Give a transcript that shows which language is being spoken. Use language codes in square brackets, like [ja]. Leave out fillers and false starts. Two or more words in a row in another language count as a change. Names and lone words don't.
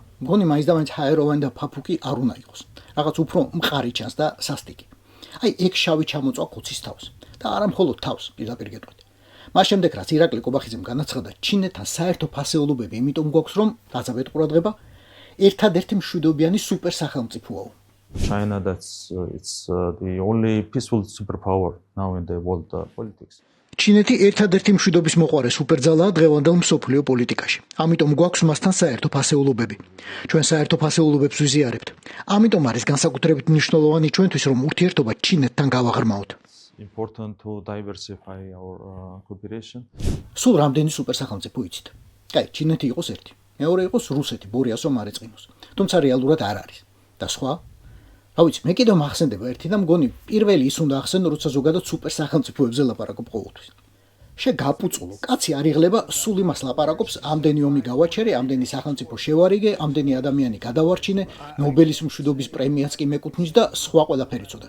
[ka] მგონი მაინც და მაინც ჰაეროვანი და ფაფუკი არ უნდა იყოს. რაღაც უფრო მყარი ჩანს და სასტიკი. აი ეგ შავი ჩამოწვა ქუცის თავს და არა მხოლოდ თავს, პირდაპირ გეტყვით. მას შემდეგ რაც ირაკლი კობახიძემ განაცხადა, ჩინეთთან საერთო ფასეულობები იმიტომ გვაქვს, რომ გაზაბეთ ყურადღება, ერთადერთი მშვიდობიანი სუპერ სახელმწიფოა. [en] China it's the only peaceful superpower now in the world politics. [ka] ჩინეთი ერთადერთი მშვიდობის მოყვარე სუპერძალაა დღევანდელ მსოფლიო პოლიტიკაში. ამიტომ გვაქვს მასთან საერთო ფასეულობები. ჩვენ საერთო ფასეულობებს ვიზიარებთ. ამიტომ არის განსაკუთრებით მნიშვნელოვანი ჩვენთვის, რომ ურთიერთობა ჩინეთთან გავაღრმაოთ. [en] Important to diversify our cooperation. [ka] სულ რამდენი სუპერსახელმწიფო იცით? კაი, ჩინეთი იყოს ერთი. მეორე იყოს რუსეთი, ბორიას რომ არ ეწყინოს. თუმცა რეალურად არ არის. და სხვა? რა ვიცი, მე კიდევ მახსენდება ერთი და მგონი პირველი ის უნდა ახსენო, როცა ზოგადად სუპერსახელმწიფოებზე ლაპარაკობ ყოველთვის. შეგაპუწულო, კაცი არ იღლება სულ იმას ლაპარაკობს, ამდენი ომი გავაჩერე, ამდენი სახელმწიფო შევარიგე, ამდენი ადამიანი გადავარჩინე, ნობელის მშვიდობის პრემიაც კი მეკუთვნის და სხვა ყველაფერი ცოტა.